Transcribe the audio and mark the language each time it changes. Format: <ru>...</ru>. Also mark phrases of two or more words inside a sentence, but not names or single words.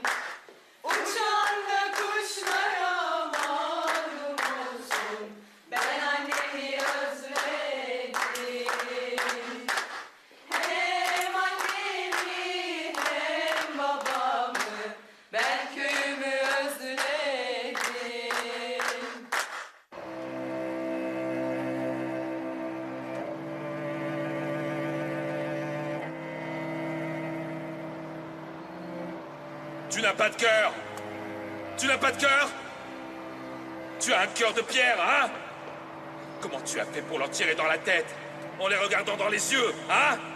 <tr>Uçan da kuşlara malum olsun. Ben annemi özledim. Hem annemi hem babamı. Ben köyümü özledim.</tr> <fr>Tu n'as pas de cœur. Tu n'as pas de cœur. Tu as un cœur de pierre, hein? Comment tu as fait pour leur tirer dans la tête en les regardant dans les yeux, hein?</fr>